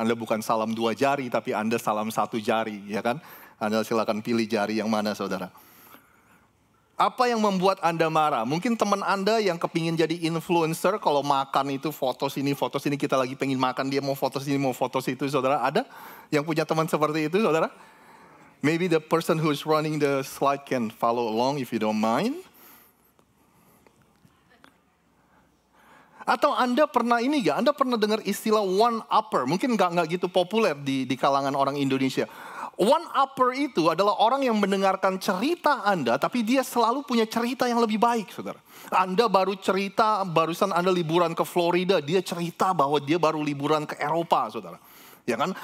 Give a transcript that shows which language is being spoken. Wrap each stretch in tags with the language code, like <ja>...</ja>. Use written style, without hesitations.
<id>Anda bukan salam 2 jari, tapi Anda salam 1 jari, ya kan? Anda silakan pilih jari yang mana, saudara. Apa yang membuat Anda marah? Mungkin teman Anda yang kepingin jadi influencer, kalau makan itu foto sini, kita lagi pengen makan, dia mau foto sini, mau foto situ, saudara. Ada yang punya teman seperti itu, saudara?</id> <en>Maybe the person who's running the slide can follow along if you don't mind.</en> <id>Atau Anda pernah ini gak? Anda pernah dengar istilah one-upper? Mungkin gak gitu populer di kalangan orang Indonesia. One-upper itu adalah orang yang mendengarkan cerita Anda, tapi dia selalu punya cerita yang lebih baik, saudara. Anda baru cerita, barusan Anda liburan ke Florida, dia cerita bahwa dia baru liburan ke Eropa, saudara. Ya kan?</id>